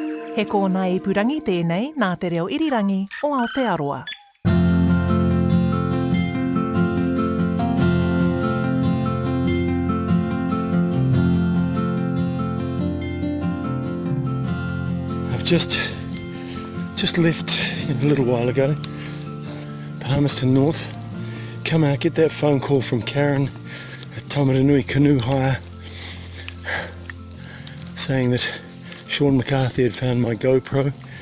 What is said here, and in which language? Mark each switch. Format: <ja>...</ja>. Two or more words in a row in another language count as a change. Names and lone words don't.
<mi>He kōna I purangi tēnei nā te reo irirangi o Aotearoa.</mi> <en>I've just left a little while ago, Palmerston North, come out, get that phone call from Karen at Taumaranui Canoe Hire saying that Sean McCarthy had found my GoPro.</en>